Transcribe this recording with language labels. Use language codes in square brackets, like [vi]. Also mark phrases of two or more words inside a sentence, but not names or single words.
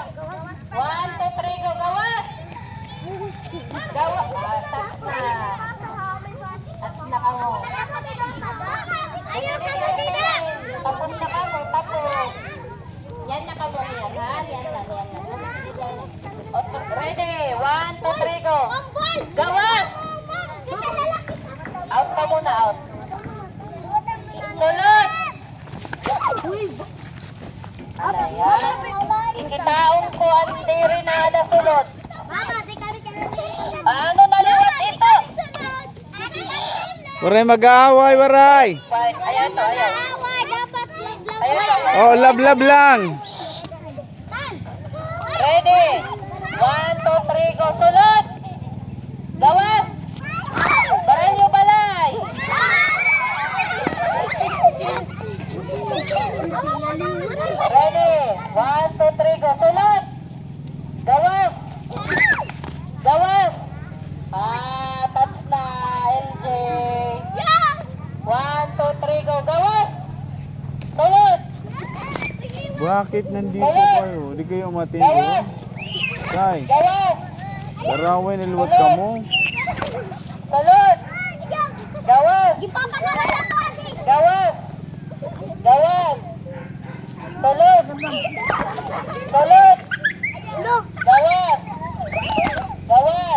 [war] 1, 2, 3, go, gawas. Touch na. Touch na ka mo. Tapos na ka mo, tapos. Yan na ka mo, yan ha? Yan na. Ready, 1, 2, 3, go. Gawas. Out ka muna, out. Sulod. Ano yan? Ikitao diri na ada sulod. Mama, di kami Ano naliwat ito? Waray mag-aaway, waray. Fine. Ayan to, ayan. Dapat love-love. Ayan to. Oh, love lang. Ready? 1, 2, 3, go. Sulod. Gawas. Baray nyo balay. Ready? 1, 2, 3, go. Sulod. Gawas. Gawas. Touch na, LJ. 1, 2, 3, go. Gawas. Sulod. [tl] Bakit nandito kayo? Hindi kayo matindi. [war] Gawas. Tay, Gawas. daraway niluwat ka mo. Sulod. Gawas. Gawas. Gawas. Sulod. Sulod. Gawas. Gawas.